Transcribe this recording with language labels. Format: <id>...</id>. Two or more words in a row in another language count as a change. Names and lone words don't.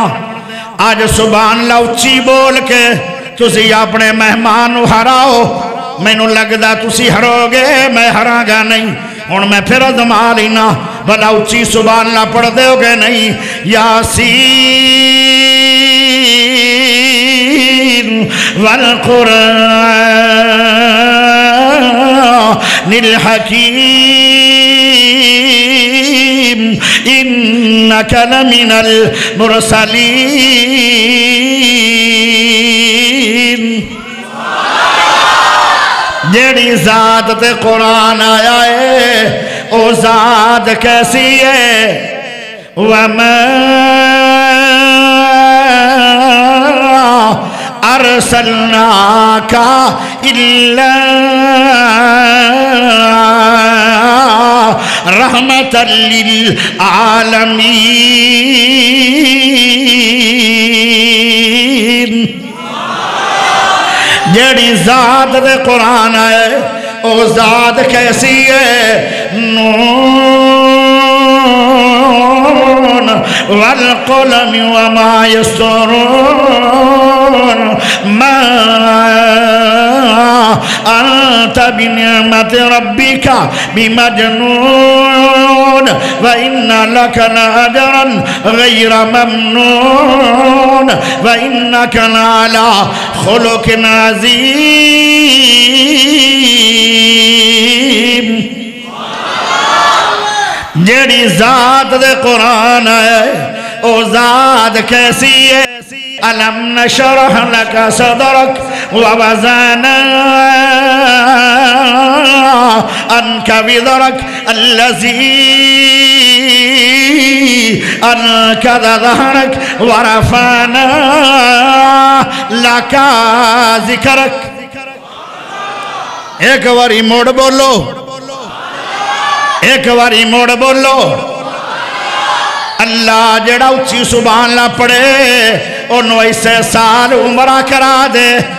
<pa>اج</pa> <ar>سبحان الله</ar> <pa>اچی بول کے تسی اپنے مہمان ہراؤ، مینوں لگدا تسی ہروگے، میں ہراں گا نہیں. ہن میں فیر اجما لینا، بھلا اچی</pa> <ar>سبحان الله</ar> <pa>پڑھ دوگے نہیں?</pa> <ar>يس والقرآن الحكيم إنك لمن المرسلين.</ar> <pa>جیہڑی ذات تے قرآن آیا ہے او ذات کیسی ہے?</pa> <ar>وما أرسلناك إلا رحمة للعالمين.</ar> <pa>جیہڑی ذات دے قرآن ہے او ذات کیسی ہے?</pa> <ar>ن والقلم وما يسطرون ما أنت بنعمة ربك بمجنون وإن لك لأجرا غير ممنون وإنك لعلى خلق عظيم.</ar> <pa>جیہڑی ذات دے قرآن ہے او ذات کیسی ہے?</pa> <ar>ألم نشرح لك صدرك ووضعنا عنك وزرك الذي أنقض ظهرك ورفعنا لك ذكرك.</ar> <pa>اک واری موڑ بولو، اک واری موڑ بولو. اللہ جیہڑا اچی</pa> <ar>سبحان الله</ar> <pa>پڑھے اونوں ایسے سال عمرہ کرا دے.</pa>